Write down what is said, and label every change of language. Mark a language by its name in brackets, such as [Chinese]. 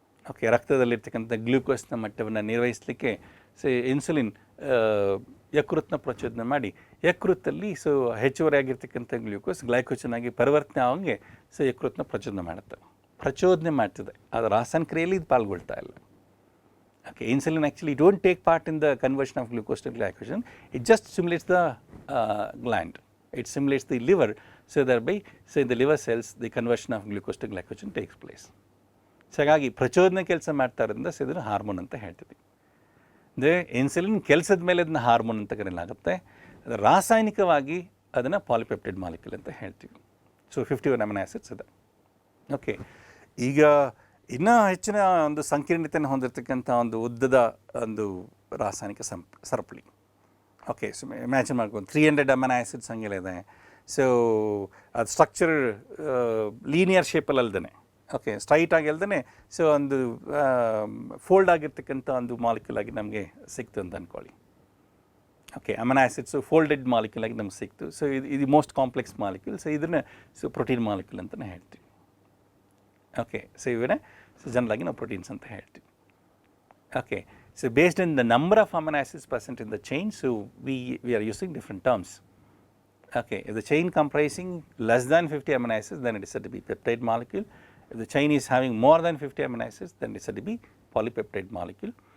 [Kannada] Okay, ರಕ್ತದಲ್ಲಿರ್ತಕ್ಕಂಥ ಗ್ಲೂಕೋಸ್ನ ಮಟ್ಟವನ್ನು ನಿರ್ವಹಿಸಲಿಕ್ಕೆ so insulin ಯಕೃತ್ನ ಪ್ರಚೋದನೆ ಮಾಡಿ ಯಕೃತ್ತಲ್ಲಿ ಸೊ ಹೆಚ್ಚುವರಿಯಾಗಿರ್ತಕ್ಕಂಥ ಗ್ಲೂಕೋಸ್ ಗ್ಲೈಕೋಜನ್ ಆಗಿ ಪರಿವರ್ತನೆ ಆಗೋಂಗೆ ಸೊ ಯಕೃತ್ನ ಪ್ರಚೋದನೆ ಮಾಡ್ತದೆ. ಆದರೆ ರಾಸಾಯನಿಕ ಕ್ರಿಯೆಯಲ್ಲಿ ಇದು ಪಾಲ್ಗೊಳ್ತಾ ಇಲ್ಲ. [English] Okay, insulin actually don't take part in the conversion of glucose to glycogen. It just stimulates the gland. It stimulates the liver, so thereby, so in the liver cells, the conversion of glucose to glycogen takes place. [Kannada] So ಹಾಗಾಗಿ ಪ್ರಚೋದನೆ ಕೆಲಸ ಮಾಡ್ತಾ ಇರೋದ್ರಿಂದ so ಇದನ್ನು hormone ಅಂತ ಹೇಳ್ತೀವಿ. ಅಂದರೆ insulin ಕೆಲಸದ ಮೇಲೆ ಅದನ್ನ ಹಾರ್ಮೋನ್ ಅಂತ ಕರೆಯಲಾಗುತ್ತೆ. ರಾಸಾಯನಿಕವಾಗಿ ಅದನ್ನು ಪಾಲಿಪೆಪ್ಟೈಡ್ ಮಾಲಿಕ್ಯೂಲ್ ಅಂತ ಹೇಳ್ತೀವಿ. ಸೊ 51 ಅಮೈನೋ ಆಸಿಡ್ಸ್ ಇದೆ. ಓಕೆ, ಈಗ ಇನ್ನೂ ಹೆಚ್ಚಿನ ಒಂದು ಸಂಕೀರ್ಣತೆಯನ್ನು ಹೊಂದಿರತಕ್ಕಂಥ ಒಂದು ಉದ್ದದ ಒಂದು ರಾಸಾಯನಿಕ ಸರಪಳಿ. ಓಕೆ, ಸೊ ಇಮ್ಯಾಜಿನ್ ಮಾಡ್ಕೊಂಡು 300 ಅಮೈನೋ ಆಸಿಡ್ಸ್ ಹಂಗೆಲ್ಲ ಇದೆ. ಸೊ ಅದು ಸ್ಟ್ರಕ್ಚರ್ ಲೀನಿಯರ್ ಶೇಪಲ್ಲಿ ಅಲ್ದೇ, ಓಕೆ, ಸ್ಟ್ರೈಟ್ ಆಗಿ ಅಲ್ದೇ ಸೊ ಒಂದು ಫೋಲ್ಡ್ ಆಗಿರ್ತಕ್ಕಂಥ ಒಂದು ಮಾಲಿಕ್ಯೂಲ್ ಆಗಿ ನಮಗೆ ಸಿಕ್ತು ಅಂತ ಅಂದ್ಕೊಳ್ಳಿ. Okay, amino acids folded molecule ಆಗಿ ನಮ್ಗೆ ಸಿಕ್ತು. ಸೊ ಇದು ಮೋಸ್ಟ್ ಕಾಂಪ್ಲೆಕ್ಸ್ ಮಾಲಿಕ್ಯೂಲ್. ಸೊ ಇದನ್ನು ಸೊ ಪ್ರೋಟೀನ್ ಮಾಲಿಕ್ಯೂಲ್ ಅಂತಲೇ ಹೇಳ್ತೀವಿ. ಓಕೆ, ಸೊ ಇವನ್ನೇ ಸೊ ಜನರಲಾಗಿ ನಾವು ಪ್ರೋಟೀನ್ಸ್ ಅಂತ ಹೇಳ್ತೀವಿ. [English] Okay, so based on the number of amino acids present in the chain, so we are using different terms. Okay, if the chain comprising less than 50 amino acids, then it is said to be peptide molecule. If the chain is having more than 50 amino acids, then it is said to be polypeptide molecule.